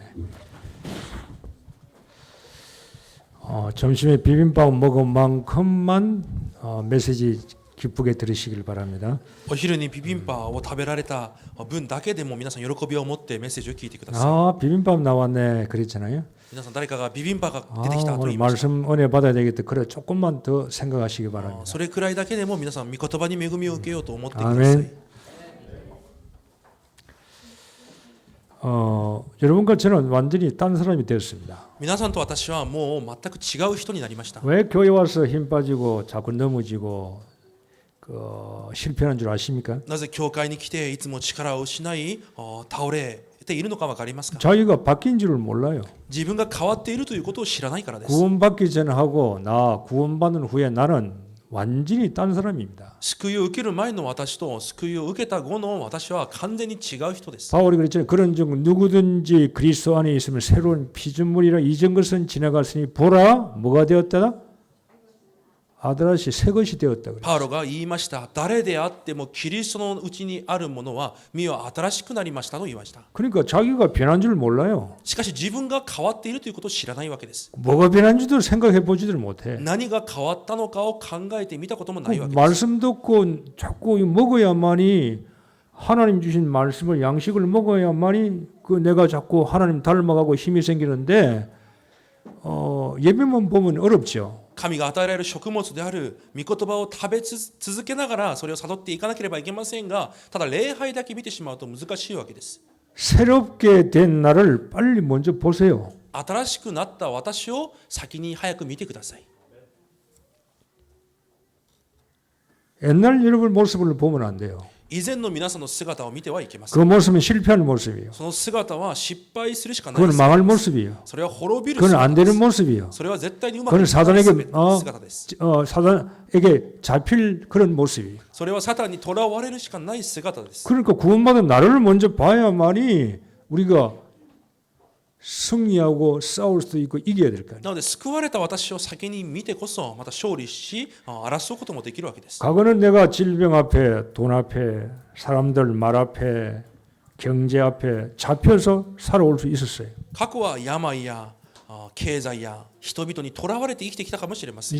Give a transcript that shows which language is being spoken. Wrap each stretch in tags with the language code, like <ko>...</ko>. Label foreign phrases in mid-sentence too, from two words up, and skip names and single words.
<ko>점심에 비빔밥 먹은 만큼만 메시지 기쁘게 들으시길 바랍니다.</ko> <ja>お昼にビビンパを食べられた分だけでも皆さん喜びを持ってメッセージを聞いてください。</ja> <ko>비빔밥 나왔네 그랬잖아요.</ko> <ja>皆さん誰かがビビンパが出てきたと</ja> <ko>오늘</ko> <ja>言いました。</ja> <ko>말씀 은혜 받아야 되겠다. 그래 조금만 더 생각하시기 바랍니다.</ko> <ja>それくらいだけでも皆さん御言葉に恵みを受けようと思ってください。</ja> <ko>아멘. 여러분과 저는 완전히 딴 사람이 되었습니다.</ko> <ja>皆さんと私はもう全く違う人になりました。</ja> <ko>왜 교회 와서 힘 빠지고 자꾸 넘어지고 실패하는 줄 아십니까?</ko> <ja>なぜ教会に来ていつも力を失い倒れているのか分かりますか？</ja> <ko>자기가 바뀐 줄을 몰라요.</ko> <ja>自分が変わっているということを知らないからです。</ja> <ko>구원받기 전하고 나 구원받은 후에 나는 완전히 딴 사람입니다.</ko> <ja>救いを受ける前の私と救いを受けた後の私は完全に違う人です。</ja> <ko>바울이 그랬잖아요. 그런즉 누구든지 그리스도 안에 있으면 새로운 피조물이라 이전 것은 지나갔으니 보라 뭐가 되었다? 아들아시 새 것이 되었다 그랬어요.</ko> <ja>パウロが言いました。誰であってもキリストのうちにあるものは身は新しくなりましたと言いました。</ja> <ko>그러니까 자기가 변한 줄 몰라요.</ko> <ja>しかし自分が変わっているということを知らないわけです。</ja> <ko>뭐가 변한지도 생각해 보지를 못해.</ko> <ja>何が変わったのかを考えてみたこともないわけです。</ja> <ko>말씀 듣고 자꾸 먹어야만이 하나님 주신 말씀을 양식을 먹어야만이 내가 자꾸 하나님 닮아가고 힘이 생기는데 예배만 보면 어렵죠.</ko> <ja>神が与えられる食物である御言葉を食べ続けながらそれを悟っていかなければいけませんが、ただ礼拝だけ見てしまうと難しいわけです。</ja> <ko>새롭게 된 나를 빨리 먼저 보세요.</ko> <ja>新しくなった私を先に早く見てください。</ja> <ko>옛날 여러분 모습을 보면 안 돼요.</ko> <ja>以前の皆さんの姿を見てはいけませ</ja> <ko>그</ko> <ja>ん。</ja> <ko>모습은 실패하는 모습이에요.</ko> <ja>その姿は失敗するしかないで</ja> <ko>그건</ko> <ja>す。</ja> <ko>망할 모습이에요.</ko> <ja>それは滅びる</ja> <ko>그건</ko> <ja>姿</ja> <ko>안</ko> <ja>で</ja> <ko>되는</ko> <ja>す。</ja> <ko>모습이에요.</ko> <ja>それは絶対にうまくい</ja> <ko>그건</ko> <ja>かない</ja> <ko>사단에게</ko> <ja>姿です。</ja> <ko>사단에게 잡힐 그런 모습이에요.</ko> <ja>それはサタンに囚われるしかない姿です。</ja> <ko>그러니까 구원받은 나를 먼저 봐야만이 우리가 승리하고 싸울 수도 있고 이겨야 될 거 아니에요.</ko> <ja>なので救われた私を先に見てこそまた勝利し争うこともできるわけです。</ja> <ko>과거는 내가 질병 앞에 돈 앞에 사람들 말 앞에 경제 앞에 잡혀서 살아올 수 있었어요.</ko> <ja>過去は病や経済や人々に囚われて生きてきたかもしれません。</ja>